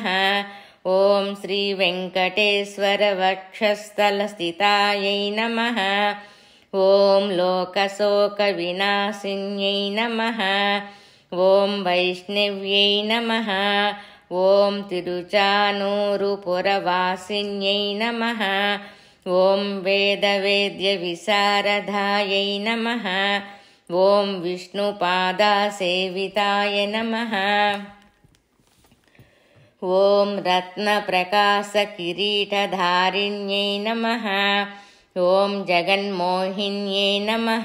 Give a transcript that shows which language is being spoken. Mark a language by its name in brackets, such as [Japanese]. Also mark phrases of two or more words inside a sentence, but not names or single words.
[Sanskrit] ఓం శ్రీ వెంకటేశ్వర వక్షస్థలస్థితాయై నమః. ఓం లోకశోక వినాశిన్యై నమః. ఓం వైష్ణవ్యై నమః. ఓం తిరుచానూరుపురవాసిన్యై నమః. ॐ वेदवेद्यविशारदायै नमः। ॐ विष्णुपादासेविताय नमः। ॐ रत्नप्रकाशकिरीटधारिण्यै नमः। ॐ जगन्मोहिन्यै नमः।